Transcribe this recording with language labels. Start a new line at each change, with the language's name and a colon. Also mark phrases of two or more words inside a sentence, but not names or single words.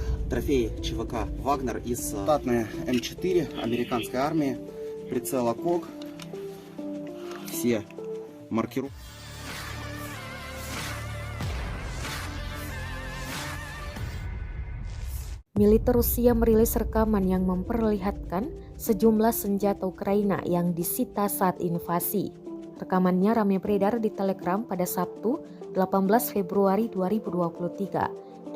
Russian: Трофей ЧВК «Вагнер» из штатной М4 американской армии. Прицела КОГ. Все маркировки.
Indonesian: Militer Rusia merilis rekaman yang memperlihatkan sejumlah senjata Ukraina yang disita saat invasi. Rekamannya ramai beredar di Telegram pada Sabtu, 18 Februari 2023.